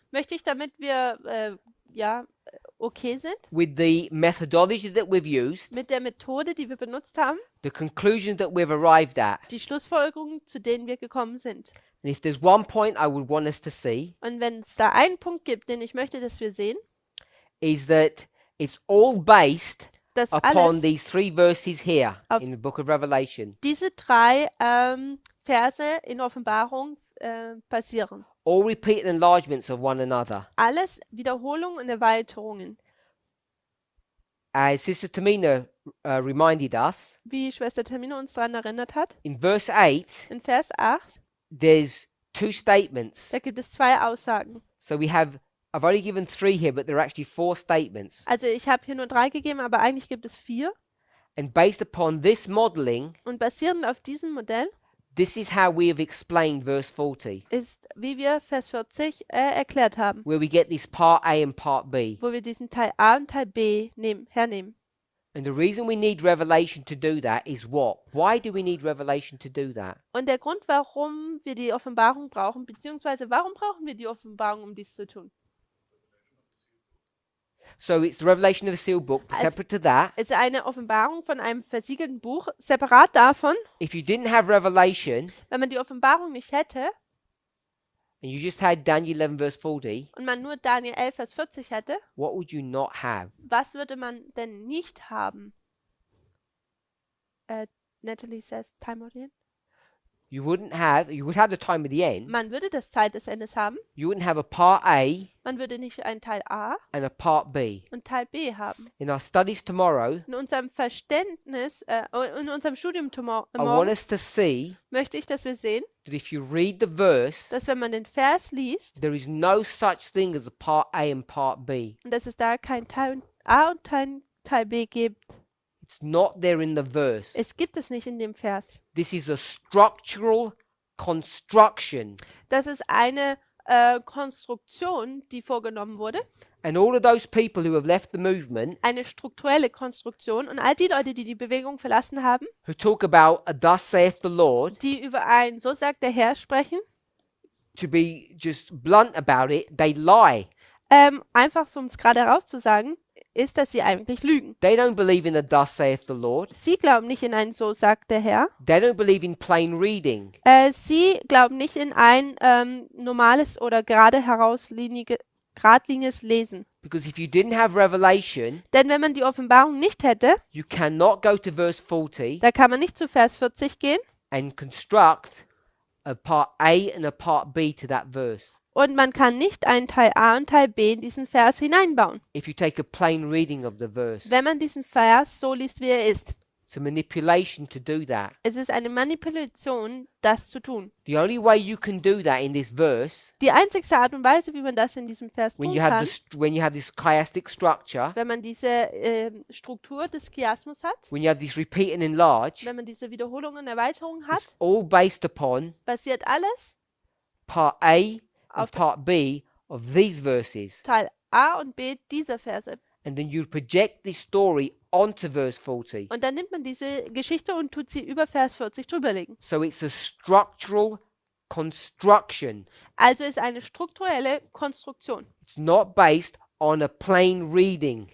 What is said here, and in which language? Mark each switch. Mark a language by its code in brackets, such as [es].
[de] möchte ich, damit wir okay sind [en] with the methodology that we've used, [de] mit der Methode, die wir benutzt haben, [en] the conclusions that we've arrived at, [de] die Schlussfolgerungen, zu denen wir gekommen sind. [en] And if there's one point I would want us to see, [de] Und wenn es da einen Punkt gibt, den ich möchte, dass wir sehen, [en] is that it's all based [de] dass [en] upon [de] alles [en] these 3 verses here [de] auf [en] in the book of Revelation. [de] diese 3 Verse in Offenbarung basieren. [en] All repeated enlargements of one another. [de] Alles Wiederholungen und Erweiterungen. [en] As Sister Tamina reminded us, [de] Wie Schwester Termine uns daran erinnert hat, [en] in verse 8, [de] in Vers 8, [en] there's 2 statements. [de] da gibt es 2 Aussagen. [en] So I've only given 3 here, but there are actually 4 statements. [de] Also ich habe hier nur 3 gegeben, aber eigentlich gibt es 4. [en] And based upon this modeling, [de] Und basierend auf diesem Modell [en] this is how we have explained verse 40, [de] ist, wie wir Vers 40 erklärt haben, [en] where we get this part A and part B. [de] wo wir diesen Teil A und Teil B hernehmen. [en] And the reason we need revelation to do that is what? Why do we need revelation to do that? [de] Und der Grund, warum wir die Offenbarung brauchen, beziehungsweise warum brauchen wir die Offenbarung, um dies zu tun? [en] So it's the revelation of the sealed book, but [de] Als- [en] separate to that. [de] Es ist eine Offenbarung von einem versiegelten Buch. Separat davon, [en] If you didn't have revelation [de] wenn man die Offenbarung nicht hätte [en] and you just had Daniel 11 verse 40, [de] und man nur Daniel 11, Vers 40 hätte, [en] what would you not have? [de] was würde man denn nicht haben? [en] Natalie says, time of the end. You would have the time of the end. [de] Man würde das Zeit des Endes haben. [en] You wouldn't have a part A [de] Man würde nicht einen Teil A [en] and a part B. [de] und Teil B haben. [en] In our studies tomorrow, [de] In unserem Verständnis, in unserem Studium [en] I want [de] morgen [en] us to see [de] möchte ich, dass wir sehen, [en] that if you read the verse, [de] dass wenn man den Vers liest [en] there is no such thing as a part A and part B. [de] und dass es da kein Teil A und Teil B gibt. [en] It's not there in the verse. [de] Es gibt es nicht in dem Vers. [en] This is a structural construction. [de] Das ist eine Konstruktion, die vorgenommen wurde. [en] And all of those people who have left the movement, [de] Eine strukturelle Konstruktion. Und all die Leute, die die Bewegung verlassen haben, [en] who talk about a thus saith the Lord, [de] die über ein So sagt der Herr sprechen, [en] to be just blunt about it, they lie. [de] einfach so um es gerade herauszusagen, ist, dass sie eigentlich lügen. [en] They don't believe in a thus saith the Lord. [de] Sie glauben nicht in ein So sagt der Herr. [en] They don't believe in plain reading. [de] Sie glauben nicht in ein normales oder geradliniges Lesen. [en] Because if you didn't have revelation, [de] Denn wenn man die Offenbarung nicht hätte, [en] you cannot go to verse 40 [de] da kann man nicht zu Vers 40 gehen [en] and construct a part A and a part B to that verse. [de] und man kann nicht einen Teil A und Teil B in diesen Vers hineinbauen, [en] If you take a plain reading of the verse, [de] wenn man diesen Vers so liest, wie er ist. [en] it's a manipulation to do that. [de] Es ist eine Manipulation, das zu tun. [en] The only way you can do that in this verse, [de] Die einzigste Art und Weise, wie man das in diesem Vers [en] when [de] tun [en] you have [de] kann, [en] when you have this chiastic structure, [de] wenn man diese Struktur des Chiasmus hat, [en] when you have this repeat and enlarge, [de] wenn man diese Wiederholungen und Erweiterungen hat, [en] it's all based upon [de] basiert alles [en] part A [de] auf [en] and part B of these verses. [de] Teil A und B dieser Verse. [en] And then you project this story onto verse 40. [de] Und dann nimmt man diese Geschichte und tut sie über Vers 40 drüberlegen. [en] So it's a structural construction. [de] Also ist eine strukturelle Konstruktion. [en] It's not based on a plain reading.